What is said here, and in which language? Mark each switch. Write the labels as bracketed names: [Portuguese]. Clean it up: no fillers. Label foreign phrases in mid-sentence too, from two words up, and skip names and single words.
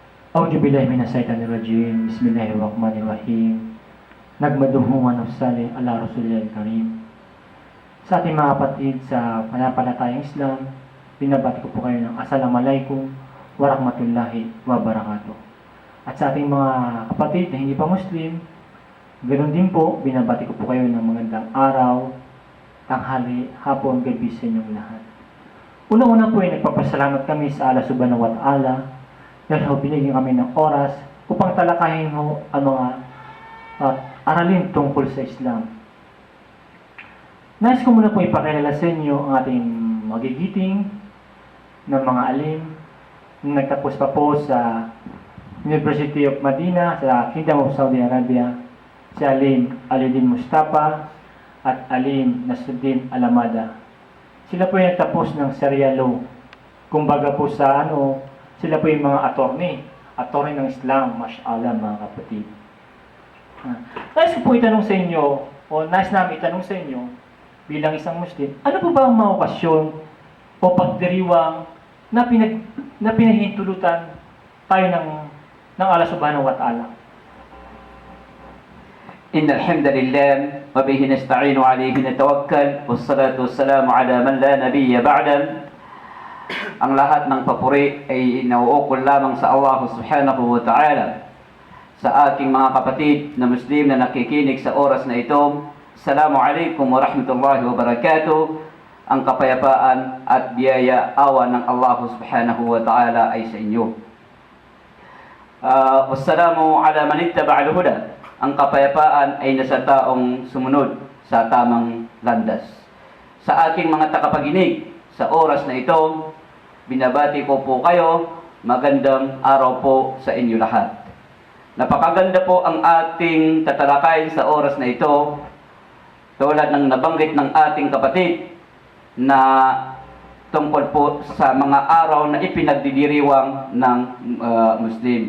[Arabic] أعوذ بالله من الشيطان الرجيم. بسم الله الرحمن الرحيم. نحمده ونصلي على رسوله الكريم. [Filipino] Sa ating mga kapatid sa panampalatayang Islam, binabati ko po kayo ng [Arabic] السلام عليكم ورحمة الله وبركاته. [Filipino] At sa ating mga kapatid na hindi pa Muslim, ganoon din po, binabati ko po kayo ng magandang araw, tanghali, hapon, gabi sa inyong lahat. Una-una po ay nagpapasalamat kami sa Allah [Arabic] سبحانه وتعالى [Filipino] dahil binigyan kami ng oras upang talakayin ang mga aralin tungkol sa Islam. Nais ko muna po ipakilala sa inyo ang ating magigiting ng mga alim na nagtapos pa po sa University of Medina sa Kingdom of Saudi Arabia, si Alim Alidin Mustafa at Alim Nasruddin Alamada. Sila po ay nagtapos ng [English] Sharia Law. [Filipino] Kumbaga po sa sila po yung mga attorney ng Islam, mashallah mga kapatid. Nais ko po itanong sa inyo, o nais namin itanong sa inyo, bilang isang Muslim, ano po ba ang mga okasyon o pagdiriwang na pinahintulutan tayo ng Allah [Arabic] سبحانه وتعالى? إن الحمد لله وبه نستعين وعليه نتوكل والصلاة والسلام على من لا نبي بعده. [Filipino] Ang lahat ng papuri ay nauukol lamang sa Allah [Arabic] سبحانه وتعالى. [Filipino] Sa aking mga kapatid na Muslim na nakikinig sa oras na ito, [Arabic] السلام عليكم ورحمة الله وبركاته. [Filipino] Ang kapayapaan at biyaya awa ng Allah [Arabic] سبحانه وتعالى [Filipino] ay sa inyo. [Arabic] والسلام على من اتبع الهدى. [Filipino] Ang kapayapaan ay nasa taong sumunod sa tamang landas. Sa aking mga tagapaginig, sa oras na ito, binabati ko po kayo, magandang araw po sa inyo lahat. Napakaganda po ang ating tatalakayin sa oras na ito, tulad ng nabanggit ng ating kapatid na tungkol po sa mga araw na ipinagdidiriwang ng Muslim.